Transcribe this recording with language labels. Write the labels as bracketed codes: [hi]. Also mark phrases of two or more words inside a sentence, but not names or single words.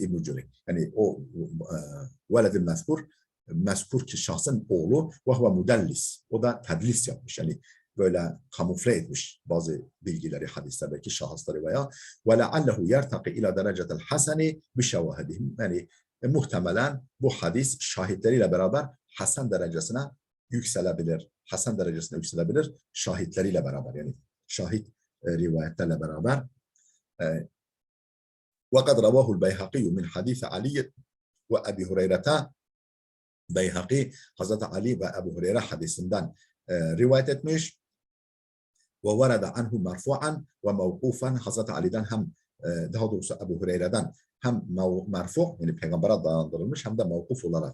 [tr] İbn Cüreyc yani o [ar] الولد المذكور [tr] ki şahsın oğlu [ar] وهو مدلس [tr] o da tedlis yapmış yani böyle kamufle etmiş bazı bilgileri hadislerdeki şahısları veya [ar] ولعله يرتقي إلى درجة الحسن بشواهده [tr] yani muhtemelen bu hadis şahitleriyle beraber hasen derecesine yükselebilir. Hasen derecesine yükselebilir şahitleriyle beraber yani şahit rivayetlerle beraber. [ar] وقد رواه البيهقي من حديث علي وأبي هريرة [tr] Beyhaki Hazreti Ali ve Ebu Hureyre hadisinden rivayet etmiş. [ar] وورد عنه مرفوعا وموقوفا [tr] Hazreti Ali'den hem daha doğrusu Ebu Hureyre'den hem merfu yani peygambere dayandırılmış hem de mevkuf olarak